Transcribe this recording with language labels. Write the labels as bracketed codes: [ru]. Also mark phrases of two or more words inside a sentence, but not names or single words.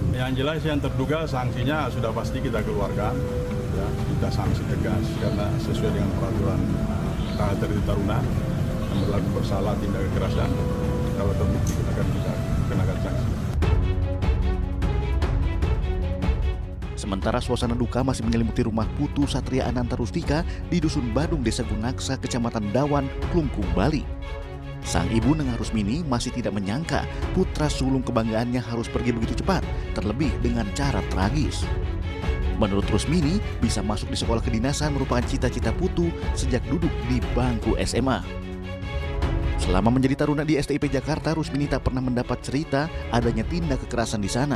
[id] Yang jelas yang terduga sanksinya sudah pasti kita keluarkan, ya, kita sanksi tegas karena sesuai dengan peraturan tata tertib taruna yang berlaku bersalah tindak kekerasan, kalau terbukti kita akan kenakan sanksi. Sementara suasana duka masih menyelimuti rumah Putu Satria Ananta Rustika di Dusun Badung, Desa Gunaksa, Kecamatan Dawan, Klungkung, Bali. Sang ibu Nengah Rusmini masih tidak menyangka putra sulung kebanggaannya harus pergi begitu cepat, terlebih dengan cara tragis. Menurut Rusmini, bisa masuk di sekolah kedinasan merupakan cita-cita Putu sejak duduk di bangku SMA. Selama menjadi taruna di STIP Jakarta, Rusmini tak pernah mendapat cerita adanya tindak kekerasan di sana.